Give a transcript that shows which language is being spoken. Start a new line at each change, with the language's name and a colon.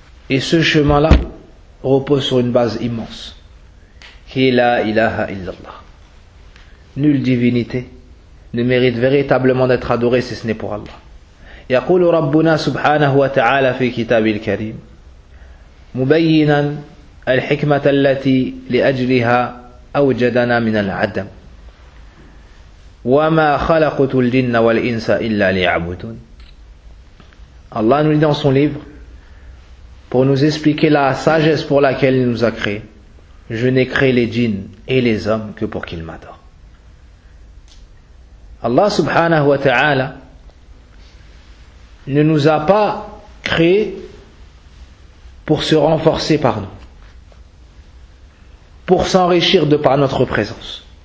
French: Et ce chemin-là repose sur une base immense, qui est la ilaha illallah. Nulle divinité ne mérite véritablement d'être adorée si ce n'est pour Allah.
Arabic: يقول ربنا سبحانه وتعالى في كتابه الكريم مبينا الحكمة التي لأجلها أوجدنا من العدم وما خلقت الجن والإنس إلا ليعبدون.
French: Allah nous dit dans son livre, pour nous expliquer la sagesse pour laquelle il nous a créés, je n'ai créé les djinns et les hommes que pour qu'ils m'adorent. Allah subhanahu wa ta'ala ne nous a pas créés pour se renforcer par nous, pour s'enrichir de par notre présence.